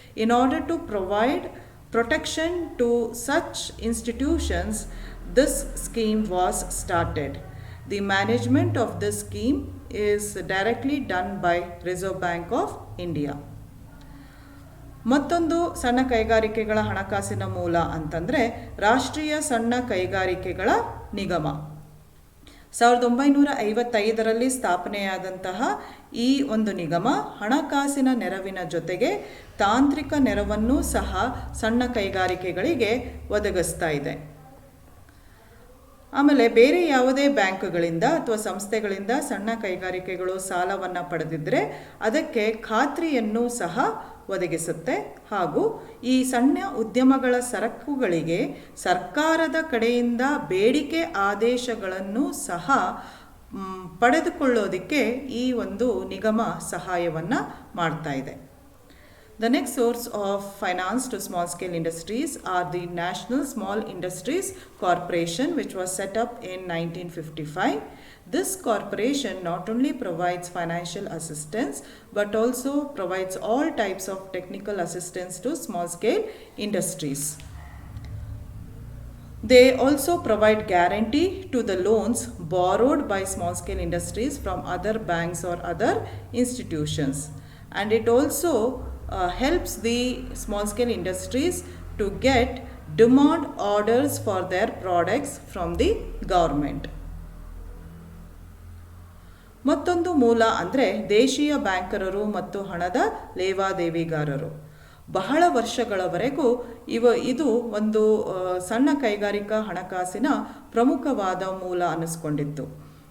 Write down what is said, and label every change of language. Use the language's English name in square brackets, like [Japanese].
[English] In order to provide protection to such institutions, this scheme was started. The management of this scheme is directly done by Reserve Bank of India. [Kannada] ಮತ್ತೊಂದು ಸಣ್ಣ ಕೈಗಾರಿಕೆಗಳ ಹಣಕಾಸಿನ ಮೂಲ ಅಂತಂದರೆ ರಾಷ್ಟ್ರೀಯ ಸಣ್ಣ ಕೈಗಾರಿಕೆಗಳ ನಿಗಮ. 1955ರಲ್ಲಿ ಸ್ಥಾಪನೆಯಾದಂತಹ ಈ ಒಂದು ನಿಗಮ ಹಣಕಾಸಿನ ನೆರವಿನ ಜೊತೆಗೆ ತಾಂತ್ರಿಕ ನೆರವನ್ನು ಸಹ ಸಣ್ಣ ಕೈಗಾರಿಕೆಗಳಿಗೆ ಒದಗಿಸ್ತಾ ಇದೆ. ಆಮೇಲೆ ಬೇರೆ ಯಾವುದೇ ಬ್ಯಾಂಕ್ಗಳಿಂದ ಅಥವಾ ಸಂಸ್ಥೆಗಳಿಂದ ಸಣ್ಣ ಕೈಗಾರಿಕೆಗಳು ಸಾಲವನ್ನು ಪಡೆದಿದ್ದರೆ ಅದಕ್ಕೆ ಖಾತ್ರಿಯನ್ನು ಸಹ ಒದಗಿಸುತ್ತೆ. ಹಾಗೂ ಈ ಸಣ್ಣ ಉದ್ಯಮಗಳ ಸರಕುಗಳಿಗೆ ಸರ್ಕಾರದ ಕಡೆಯಿಂದ ಬೇಡಿಕೆ ಆದೇಶಗಳನ್ನು ಸಹ ಪಡೆದುಕೊಳ್ಳೋದಕ್ಕೆ ಈ ಒಂದು ನಿಗಮ ಸಹಾಯವನ್ನು ಮಾಡ್ತಾ ಇದೆ. [English] The next source of finance to small scale industries are the National Small Industries Corporation, which was set up in 1955. This corporation not only provides financial assistance but also provides all types of technical assistance to small scale industries. They also provide guarantee to the loans borrowed by small scale industries from other banks or other institutions, and it also helps the small scale industries to get demand orders for their products from the government. [Kannada] ಮತ್ತೊಂದು ಮೂಲ ಅಂದರೆ ದೇಶೀಯ ಬ್ಯಾಂಕರರು ಮತ್ತು ಹಣದ ಲೇವಾದೇವಿಗಾರರು. ಬಹಳ ವರ್ಷಗಳವರೆಗೂ ಇದು ಒಂದು ಸಣ್ಣ ಕೈಗಾರಿಕಾ ಹಣಕಾಸಿನ ಪ್ರಮುಖವಾದ ಮೂಲ ಅನ್ನಿಸ್ಕೊಂಡಿತ್ತು.